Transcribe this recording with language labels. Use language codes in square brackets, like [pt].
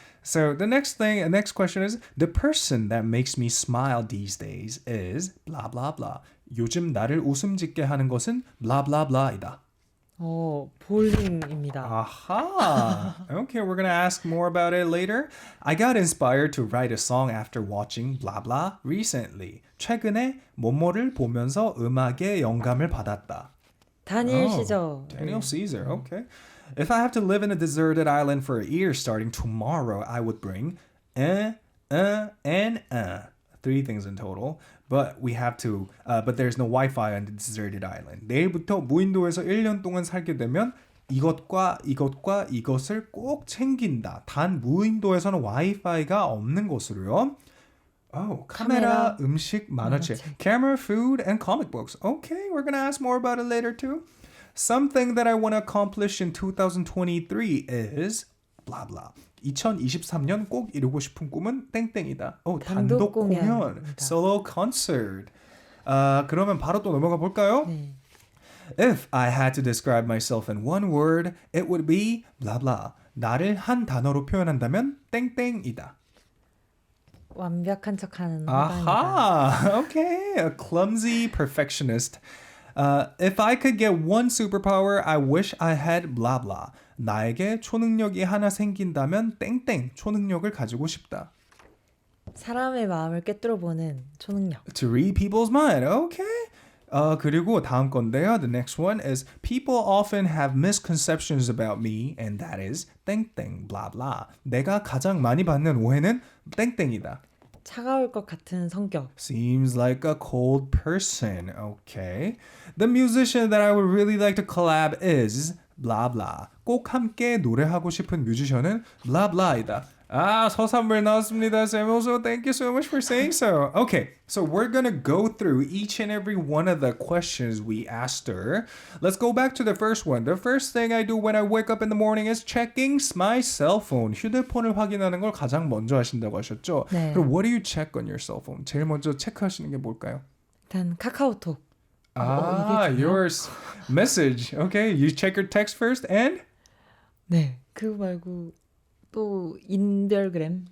[en] So the next question is, the person that makes me smile these days is blah blah blah. [ko] 요즘 나를 웃음 짓게 하는 것은 blah blah blah이다. 볼링입니다. [en] Aha. Okay, we're going to ask more about it later. I got inspired to write a song after watching blah blah recently. [ko] 최근에 뭐뭐를 보면서 음악에 영감을 받았다. 다니엘 시저. [en] Daniel Caesar, okay. If I have to live in a deserted island for a year starting tomorrow, I would bring and 3 things in total. But we have to, but there's no Wi-Fi on the deserted island. [ko] 내일부터 무인도에서 1년 동안 살게 되면 이것과 이것을 꼭 챙긴다. 단 무인도에서는 와이파이가 없는 것으로요. 카메라, 음식, 만화책. [en] Camera, food, and comic books. Okay, we're gonna ask more about it later too. Something that I want to accomplish in 2023 is blah blah. [ko] 2023년 꼭 이루고 싶은 꿈은 땡땡이다. 단독 공연. [en] Solo concert. [ko] 그러면 바로 또 넘어가 볼까요? 네. [en] If I had to describe myself in one word, it would be blah blah. [ko] 나를 한 단어로 표현한다면 땡땡이다. 완벽한 척하는 [en] Aha! Okay, a clumsy perfectionist. If I could get one superpower, I wish I had blah blah. [ko] 나에게 초능력이 하나 생긴다면 땡땡 초능력을 가지고 싶다. 사람의 마음을 꿰뚫어보는 초능력. [en] To read people's mind. Okay. [ko] 그리고 다음 건데요. [en] The next one is people often have misconceptions about me and that is 땡땡 blah blah. [ko] 내가 가장 많이 받는 오해는 땡땡이다. 차가울 것 같은 성격. [en] Seems like a cold person. Okay. The musician that I would really like to collab is blah blah. [ko] 꼭 함께 노래하고 싶은 뮤지션은 blah blah이다. 서산물 나왔습니다. [en] Samuel, so thank you so much for saying so. Okay, so we're gonna go through each and every one of the questions we asked her. Let's go back to the first one. The first thing I do when I wake up in the morning is checking my cell phone. [ko] 휴대폰을 확인하는 걸 가장 먼저 하신다고 하셨죠? 네. [en] 그럼 what do you check on your cell phone? [ko] 제일 먼저 체크하시는 게 뭘까요? 일단 카카오톡. [en] your message. Okay, you check your text first and? [ko] 네, 그거 말고 또 인별그램.